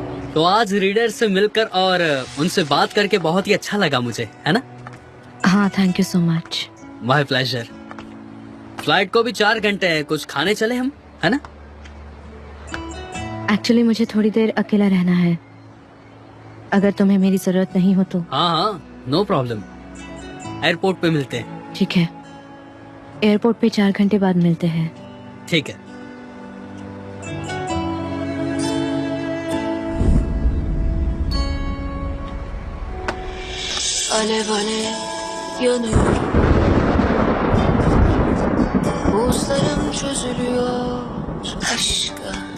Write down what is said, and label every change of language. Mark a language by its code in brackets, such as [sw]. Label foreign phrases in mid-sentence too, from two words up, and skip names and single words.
[hi] तो आज रीडर से मिलकर और उनसे बात करके बहुत ही अच्छा लगा मुझे, है ना? हाँ, [en] Thank you so much. My pleasure. [hi] फ्लाइट को भी 4 घंटे हैं, कुछ खाने चले हम, है ना? एक्चुअली मुझे थोड़ी देर अकेला रहना है, अगर तुम्हें मेरी जरूरत नहीं हो तो। हाँ हाँ, [en] no problem. [hi] एयरपोर्ट पे मिलते हैं। ठीक है, एयरपोर्ट पे 4 घंटे बाद मिलते हैं। ठीक है। [tr] Alev alev yanıyorum. Buzlarım çözülüyor aşka.